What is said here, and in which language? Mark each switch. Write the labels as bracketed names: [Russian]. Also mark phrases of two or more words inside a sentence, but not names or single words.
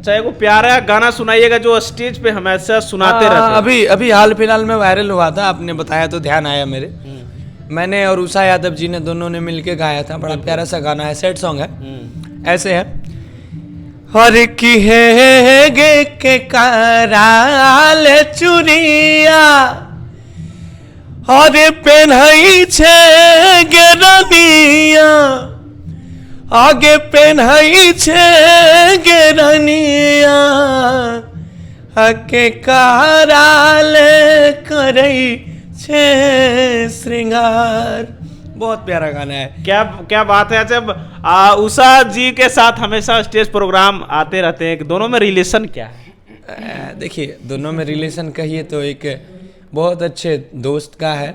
[Hindi] अच्छा, एगो प्यारा गाना सुनाइएगा जो स्टेज पे हमेशा सुनाते रहते हैं। अभी हाल फिलहाल में वायरल हुआ था, आपने बताया तो ध्यान आया मेरे। मैंने और उषा यादव जी ने दोनों ने मिलके गाया था, बड़ा प्यारा सा गाना है, [English] sad song [Hindi] है। [Angika] ऐसे है, हर की है गे के कराल चुरिया, और पेन्हई छे गेरनिया, आगे पेन्हई छे गेरनिया, हके कराल करई छे श्रृंगार। [Hindi] बहुत प्यारा गाना है। क्या बात है। जब उषा जी के साथ हमेशा [English] stage program [Hindi] आते रहते हैं, दोनों में रिलेशन क्या है? देखिए, दोनों में रिलेशन कहिए तो एक बहुत अच्छे दोस्त का है।